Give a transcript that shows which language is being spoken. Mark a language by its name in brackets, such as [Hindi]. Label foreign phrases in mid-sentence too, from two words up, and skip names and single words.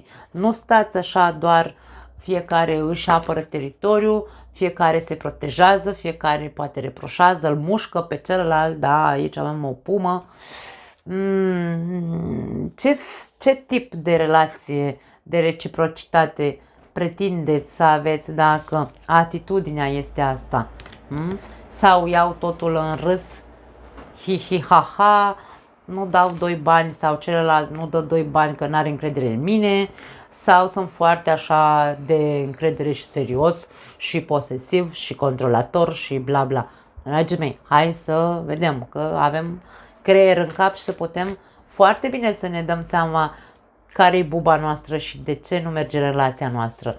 [Romanian] Nu stați așa doar fiecare își apără teritoriul, fiecare se protejează, fiecare poate reproșează, îl mușcă pe celălalt, da, aici avem o pumă. Ce tip de relație, de reciprocitate pretindeți să aveți dacă atitudinea este asta? Sau iau totul în râs, hi-hi-ha-ha, nu dau 2 bani sau celălalt nu dă 2 bani că n-are încredere în mine, sau sunt foarte așa de încredere și serios și posesiv și controlator și bla bla. Dragii mei, hai să vedem că avem creier în cap și să putem foarte bine să ne dăm seama care e buba noastră și de ce nu merge relația noastră.